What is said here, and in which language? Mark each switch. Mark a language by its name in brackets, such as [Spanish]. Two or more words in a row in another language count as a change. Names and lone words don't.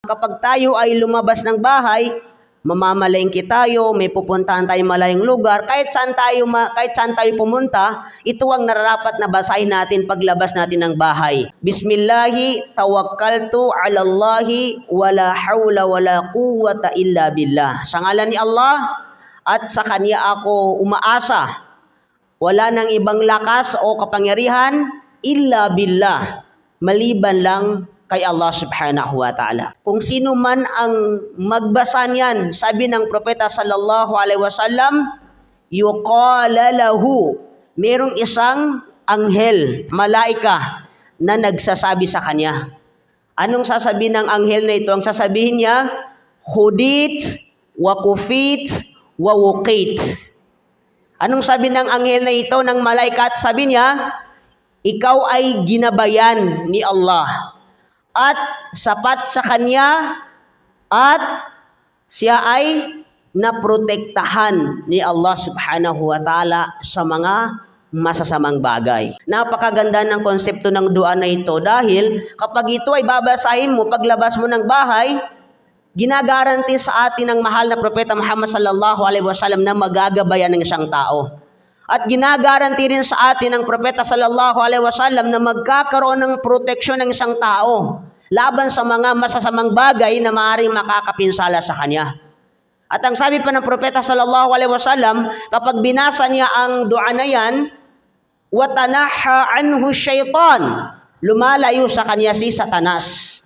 [Filipino] kapag tayo ay lumabas ng bahay, mamamalengke tayo, may pupuntahan tayong malayong lugar, kahit saan tayo pumunta, ito ang nararapat na basahin natin paglabas natin ng bahay. [Arabic] بسم الله توكلت على الله ولا حول ولا قوة إلا بالله. [Filipino] Sa ngalan ni Allah at sa Kanya ako umaasa. Wala nang ibang lakas o kapangyarihan [Arabic] إلا بالله, [Filipino] maliban lang kay Allah [Arabic] سبحانه وتعالى. [Filipino] Kung sino man ang magbasa niyan, sabi ng propeta [Arabic] صلى الله عليه وسلم, يقال له, [Filipino] merong isang anghel, malaika, na nagsasabi sa kanya. Anong sasabihin ng anghel na ito? Ang sasabihin niya, [Arabic] هديت وكفيت ووقيت. [Filipino] Anong sabi ng anghel na ito, ng malaika? Sabi niya, ikaw ay ginabayan ni Allah at sapat sa Kanya at siya ay naprotektahan ni Allah [Arabic] سبحانه وتعالى [Filipino] sa mga masasamang bagay. Napakaganda ng konsepto ng dua na ito dahil kapag ito ay babasahin mo paglabas mo ng bahay, ginagaranti sa atin ng mahal na propeta Muhammad [Arabic] صلى الله عليه وسلم [Filipino] na magagabayan ng isang tao. At ginagaranti rin sa atin ng propeta [Arabic] صلى الله عليه وسلم [Filipino] na magkakaroon ng proteksyon ng isang tao laban sa mga masasamang bagay na maaaring makakapinsala sa kanya. At ang sabi pa ng propeta [Arabic] صلى الله عليه وسلم, [Filipino] kapag binasa niya ang dua na yan, [Arabic] وتنحى عنه الشيطان, [Filipino] lumalayo sa kanya si Satanas.